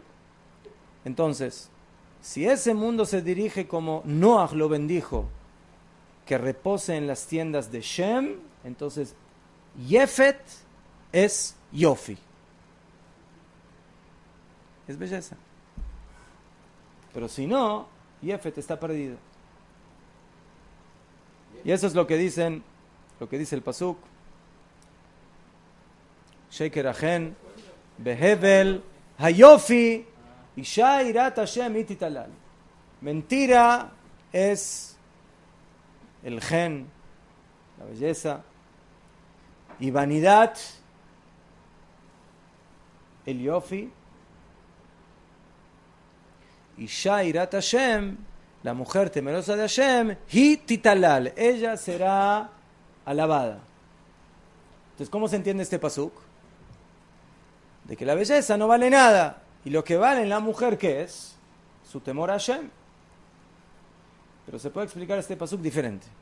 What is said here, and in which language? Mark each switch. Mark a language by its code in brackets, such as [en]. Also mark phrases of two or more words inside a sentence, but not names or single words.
[es] Entonces, si ese mundo se dirige como Noach lo bendijo, que repose en las tiendas de Shem, entonces Yefet es Yofi. Es belleza. Pero si no, Yefet está perdido. Y eso es lo que dice el pasuk. [he] שקר החן והבל היופי אשה יראת השם תתהלל. [es] Mentira es el gen, la belleza, y vanidad, el yofi. [he] אשה יראת השם, [es] la mujer temerosa de Hashem, [he] היא תתהלל, [es] ella será alabada. Entonces, ¿cómo se entiende este pasuk? De que la belleza no vale nada, y lo que vale en la mujer, ¿qué es? Su temor a Hashem. Pero se puede explicar este pasuk diferente.